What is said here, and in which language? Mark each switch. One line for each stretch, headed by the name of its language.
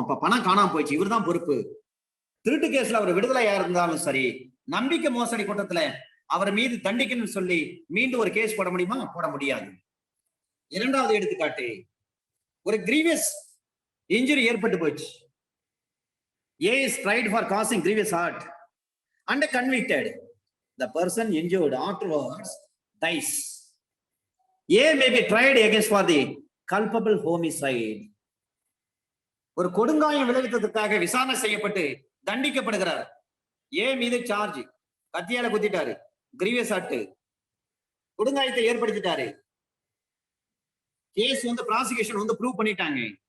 Tamil: அப்ப பணம் காணாம போயிடுச்சு, இவர் தான் பொறுப்பு. திருட்டு கேஸ்ல அவர் விடுதலையா இருந்தாலும் சரி, நம்பிக்கை மோசடி குற்றத்துல அவர் மீது தண்டிக்கணும்னு சொல்லி மீண்டும் ஒரு கேஸ் போட முடியுமா? போட முடியாது. இரண்டாவது எடுத்துக்காட்டு, ஒரு கிரீவியஸ் இன்ஜுரி ஏற்பட்டு போச்சு.
English: A is tried for causing grievous hurt and convicted. The person injured afterwards dies. A may be tried against for the culpable homicide.
Tamil: ஒரு கொடுங்காயம் விளைவித்ததற்காக விசாரணை செய்யப்பட்டு தண்டிக்கப்படுகிறார். ஏ மீது சார்ஜ், கத்தியால குத்திட்டாரு, கிரீவியஸ் ஹர்ட், கொடுங்காயத்தை ஏற்படுத்திட்டாரு. கேஸ் வந்து ப்ராசிக்யூஷன் வந்து ப்ரூவ் பண்ணிட்டாங்க.